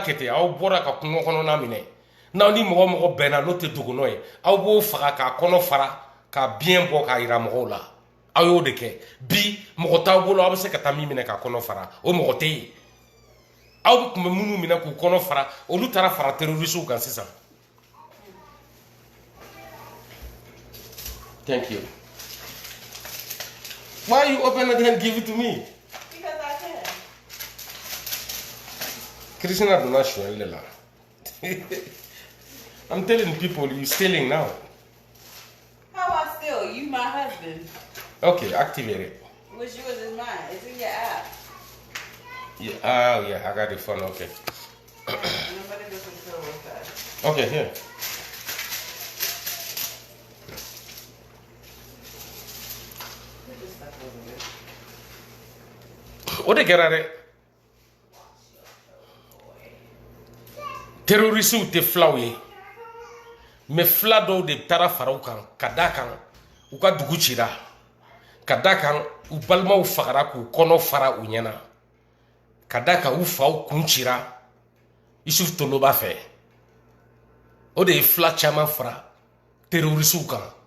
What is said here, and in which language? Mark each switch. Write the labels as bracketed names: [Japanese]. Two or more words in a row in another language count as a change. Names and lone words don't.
[Bambara] kɛ ten aw bɔra ka kungo kɔnɔna minɛ n'aw ni mɔgɔ mɔgɔ bɛnna n'o tɛ dugukɔnɔ ye aw b'o faga k'a kɔnɔ fara k'a biɲɛ bɔ k'a jira mɔgɔw la aw y'o de kɛ bi mɔgɔ t'aw bolo aw bɛ se ka taa min minɛ k'a kɔnɔ fara o mɔgɔ tɛ yen aw tun bɛ minnu minɛ k'u kɔnɔ fara olu taara fara terrorists kan sisan [English] thank you why you open it and give it to me Because I can. Krishna do not show lela I'm telling people you stealing now How I steal? You my husband. okay activate it What's yours is mine. It's in your app. yeah yeah I got the phone okay I'm gonna go to the store real fast. okay here Put this stuff over there. [Bambara] o de kɛra dɛ terrorists tɛ filaw ye mais fila dɔw de taara fara u kan ka d'a kan u ka dugu cira ka d'a kan u balimaw fagara k'u kɔnɔ fara u ɲɛna ka d'a kan u faw kun cira Isuf Toloba fɛ o de ye fila caman fara terrorists kan